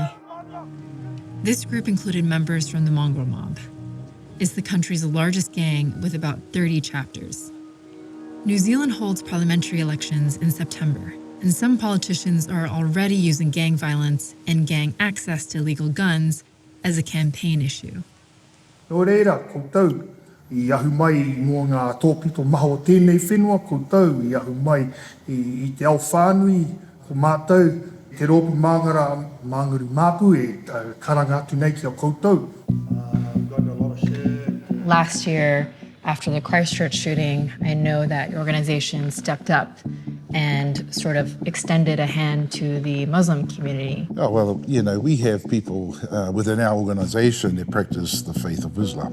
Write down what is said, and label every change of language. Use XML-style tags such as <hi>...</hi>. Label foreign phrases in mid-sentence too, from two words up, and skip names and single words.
<en>This group included members from the Mongrel Mob. It's the country's largest gang with about 30 chapters. New Zealand holds parliamentary elections in September, and some politicians are already using gang violence and gang access to illegal guns as a campaign issue.</en> <mi>Nō reira, koutou, I ahu mai mō ngā tōpito maho o tēnei whenua, koutou, I ahu mai I te ao whānui, ko mātou, te rōpu māngara, mānguru māpu e karanga atu nei ki a koutou.</mi> <en>Last year, after the Christchurch shooting, I know that your organization stepped up and sort of extended a hand to the Muslim community. Oh, well, you know, we have people within our organisation that practice the faith of Islam.</en>